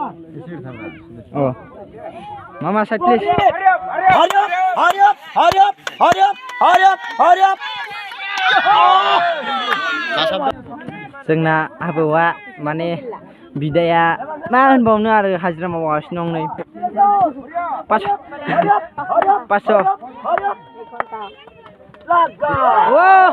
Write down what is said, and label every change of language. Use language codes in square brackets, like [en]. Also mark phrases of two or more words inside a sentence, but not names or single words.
[en] Mama side please Hurry up! Hurry up! Hurry up! [brx] जोंना आबौआ माने बिदाया मा होनबावनो आरो हाजिरा मावगासिनो दं नै 500 ओ